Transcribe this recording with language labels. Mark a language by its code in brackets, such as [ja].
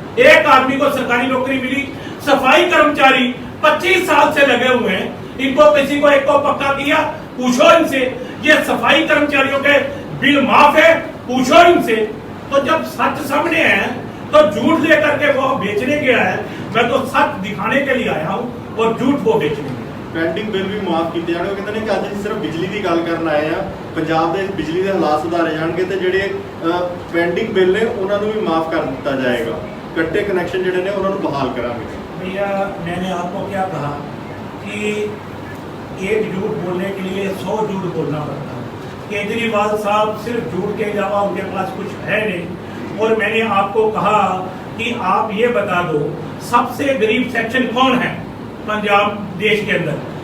[hi] एक आदमी को सरकारी नौकरी मिली। सफाई कर्मचारी 25 साल से लगे हुए हैं, इनको किसी को एक को पक्का किया, पूछो इनसे। ये सफाई कर्मचारियों के बिल माफ है, पूछो इनसे। तो जब सच सामने है तो झूठ लेकर के वो बेचने गया है। मैं तो सच दिखाने के लिए आया हूँ और झूठ वो बेचने [pa] ਪੈਂਡਿੰਗ ਬਿੱਲ ਵੀ ਮਾਫ ਕੀਤੇ ਜਾਣਗੇ। ਉਹ ਕਹਿੰਦੇ ਨੇ ਕਿ ਅੱਜ ਅਸੀਂ ਸਿਰਫ ਬਿਜਲੀ ਦੀ ਗੱਲ ਕਰਨ ਆਏ ਆ, ਪੰਜਾਬ ਦੇ ਬਿਜਲੀ ਦੇ ਹਾਲਾਤ ਸੁਧਾਰੇ ਜਾਣਗੇ ਤੇ ਜਿਹੜੇ ਪੈਂਡਿੰਗ ਬਿੱਲ ਨੇ ਉਹਨਾਂ ਨੂੰ ਵੀ ਮਾਫ ਕਰ ਦਿੱਤਾ ਜਾਏਗਾ। ਕੱਟੇ ਕਨੈਕਸ਼ਨ ਜਿਹੜੇ ਨੇ ਉਹਨਾਂ ਨੂੰ ਬਹਾਲ ਕਰਾਂਗੇ। [hi] भैया मैंने आपको क्या कहा कि एक झूठ बोलने के लिए 100 झूठ बोलना पड़ता है। केजरीवाल साहब सिर्फ झूठ के अलावा उनके पास कुछ है नहीं। और मैंने आपको कहा कि आप ये बता दो सबसे गरीब सेक्शन कौन है पंजाब देश के अंदर?